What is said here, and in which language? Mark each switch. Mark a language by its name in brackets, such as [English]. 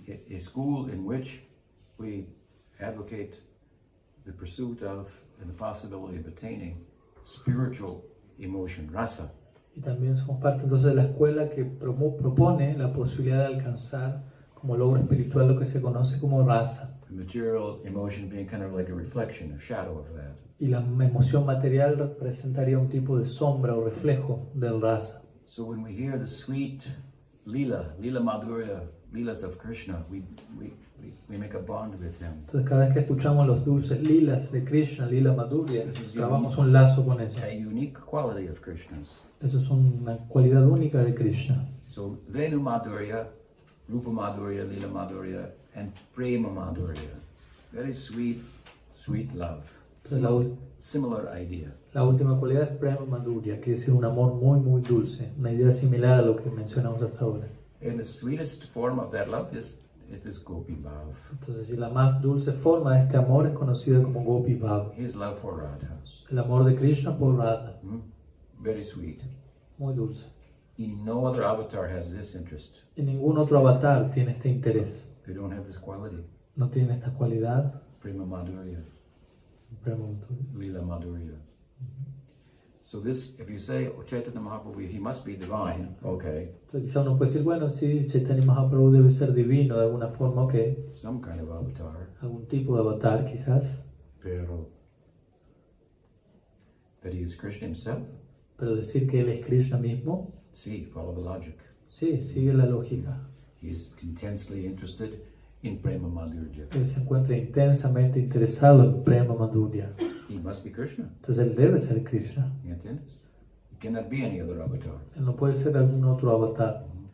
[English] A school in which we advocate the pursuit of and the possibility of attaining spiritual emotion, rasa. [Spanish] Y también somos parte entonces de la escuela que propone la posibilidad de alcanzar como logro espiritual lo que se conoce como rasa. [English] The material emotion being kind of like a reflection, a shadow of that. [Spanish] Y la emoción material representaría un tipo de sombra o reflejo del rasa. [English] So when we hear the sweet Lila Madhurya leelas of Krishna, we make a bond with him. [Spanish] Entonces cada vez que escuchamos los dulces lilas de Krishna, lila madhurya, trabamos un lazo con ella. [English] A unique quality of Krishna's. [Spanish] Eso es una cualidad única de Krishna. [English] So Venu Madhurya, Rupa Madhurya, Lila Madhurya, and Prema Madhurya. Very sweet, sweet love. Similar idea. [Spanish] La última cualidad es Prema Madhurya, que es un amor muy, muy dulce. Una idea similar a lo que mencionamos hasta ahora. [English] And the sweetest form of that love is this Gopi Bhav. [Spanish] Entonces, y la más dulce forma de este amor es conocida como Gopi Bhav. [English] His love for Radha. [Spanish] El amor de Krishna por Radha. [English] Very sweet. [Spanish] Muy dulce. [English] And no other avatar has this interest. [Spanish] Y ningún otro avatar tiene este interés. [English] They don't have this quality. [Spanish] No tienen esta cualidad. [Sanskrit] Prema Madhurya. Prema Madhurya. [English] Lila Madhurya. So this, if you say, oh, Chaitanya Mahaprabhu, he must be divine, okay. [Spanish] Entonces quizá uno puede decir, bueno, sí, Chaitanya Mahaprabhu debe ser divino de alguna forma, ok. [English] Some kind of avatar. [Spanish] Algún tipo de avatar, quizás. [English] Pero that he is Krishna himself? [Spanish] Pero decir que él es Krishna mismo. [English] Sí, follow the logic. [Spanish] Sí, sigue la lógica. [English] He is intensely interested in Prema Madhurya. [Spanish] Él se encuentra intensamente interesado en Prema Madhurya. [English] He must be Krishna. [Spanish] Entonces él debe ser Krishna. ¿Me entiendes? [English] It cannot be any other avatar. [Spanish] Él no puede ser algún otro avatar.